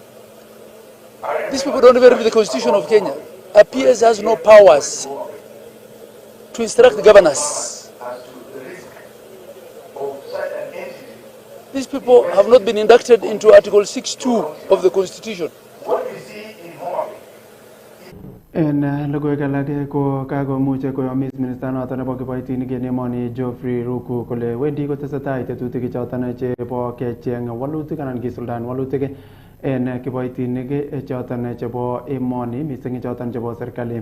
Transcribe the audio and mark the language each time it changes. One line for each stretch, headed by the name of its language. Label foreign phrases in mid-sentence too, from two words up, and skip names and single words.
English: These people don't even read the Constitution of Kenya. A PS has no powers to instruct the governors. These people have not been inducted into Article 6.2 of the Constitution.
Kalenjin: En logoiwek alak ko kakomuche koyomis minister noton nebo kiboitinik en emoni Geoffrey Ruku kole wendi kotesetai tetutik choton chebo kecheng walutik anan kisuldaen walutik en kiboitinik choton chebo emoni missing choton chebo serikali.